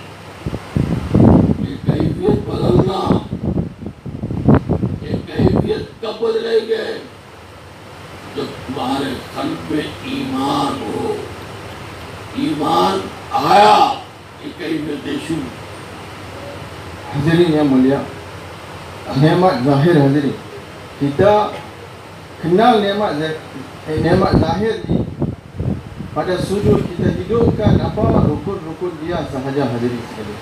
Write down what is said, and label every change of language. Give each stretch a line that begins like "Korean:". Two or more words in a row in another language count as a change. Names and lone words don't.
Hindi: ये कैफियत बदलना, ये कैफियत कब बदलेंगे? जब तुम्हारे कल्ब में ईमान हो। ईमान आया, ये कैफियत शुरू।
Malay: Hadirin yang mulia, nikmat zahir, hadirin, kita kenal nikmat zahir ni pada sudut kita hidupkan apa rukun-rukun dia sahaja, hadirin sekalian.